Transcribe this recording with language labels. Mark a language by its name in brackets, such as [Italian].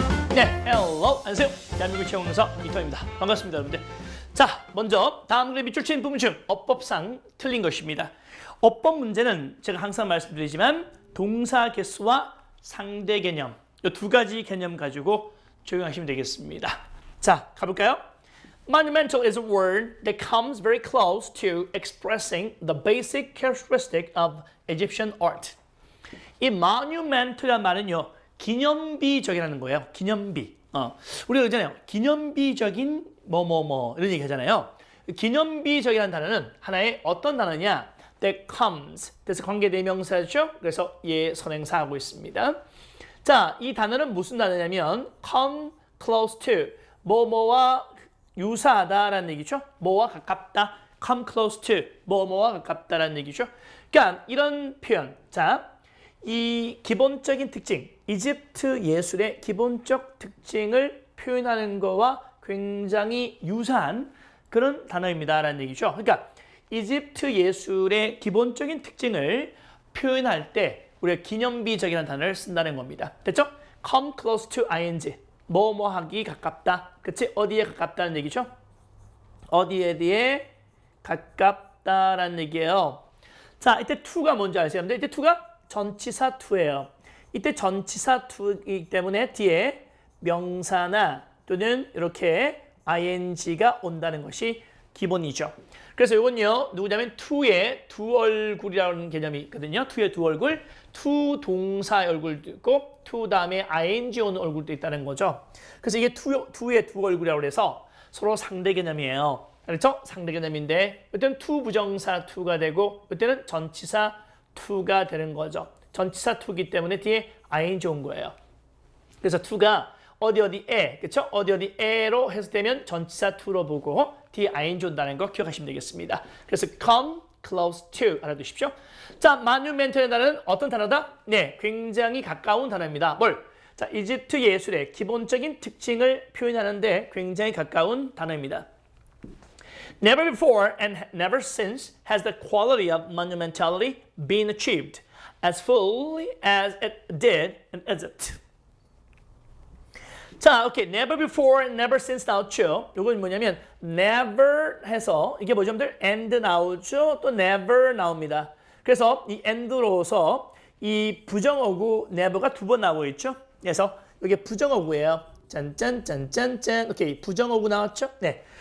[Korean] 네, hello, 안녕하세요. 대한민국 채용능사 이터입니다. 반갑습니다, 여러분들. 자, 먼저 다음 그래 밑줄 친 부분 중 어법상 틀린 것입니다. 어법 문제는 제가 항상 말씀드리지만 동사 개수와 상대 개념 이 두 가지 개념 가지고 적용하시면 되겠습니다. 자, 가볼까요? [English] Monumental is a word that comes very close to expressing the basic characteristic of Egyptian art. [Korean] 이 monumental이라는 말은요, 기념비적이라는 거예요. 기념비. 우리가 그러잖아요. 기념비적인 뭐뭐뭐 이런 얘기 하잖아요. 기념비적이라는 단어는 하나의 어떤 단어냐? [English] That comes. [Korean] 그래서 관계대명사죠. 그래서 예 선행사하고 있습니다. 자, 이 단어는 무슨 단어냐면 come close to. 뭐뭐와 유사하다라는 얘기죠. 뭐와 가깝다. come close to. 뭐뭐와 가깝다라는 얘기죠. 그러니까 이런 표현. 자, 이 기본적인 특징, 이집트 예술의 기본적 특징을 표현하는 거와 굉장히 유사한 그런 단어입니다라는 얘기죠. 그러니까 이집트 예술의 기본적인 특징을 표현할 때 우리가 기념비적이라는 단어를 쓴다는 겁니다. 됐죠? come close to ing, 뭐뭐하기 가깝다. 그치? 어디에 가깝다는 얘기죠? 어디에 가깝다라는 얘기예요. 자, 이때 to가 뭔지 아세요? 이때 to가 전치사 to예요. 이때 전치사 to이기 때문에 뒤에 명사나 또는 이렇게 ing가 온다는 것이 기본이죠. 그래서 이건요, 누구냐면 to의 두 얼굴이라는 개념이 있거든요. to의 두 얼굴, to 동사의 얼굴도 있고 to 다음에 ing 오는 얼굴도 있다는 거죠. 그래서 이게 to의 두 얼굴이라고 해서 서로 상대 개념이에요. 그렇죠? 상대 개념인데 이때는 to 부정사 to가 되고 이때는 전치사 to가 되는 거죠. 전치사 to이기 때문에 뒤에 ing 온 거예요. 그래서 to가 어디에, 그렇죠? 어디에로 해석되면 전치사 to로 보고 뒤에 ing 온다는 거 기억하시면 되겠습니다. 그래서 come close to 알아두십시오. 자, monumental의 단어는 어떤 단어다? 네, 굉장히 가까운 단어입니다. 뭘? 자, 이집트 예술의 기본적인 특징을 표현하는데 굉장히 가까운 단어입니다. [English] Never before and never since has the quality of monumentality been achieved as fully as it did in Egypt. [Korean] 자, 오케이. [English] Never before and never since [Korean] 나왔죠. 이건 뭐냐면 never 해서 이게 뭐죠? and 나오죠. 또 never 나옵니다. 그래서 이 and로서 이 부정어구 never가 두 번 나오고 있죠. 그래서 이게 부정어구예요. 짠짠짠짠짠. 오케이. 부정어구 나왔죠? 네.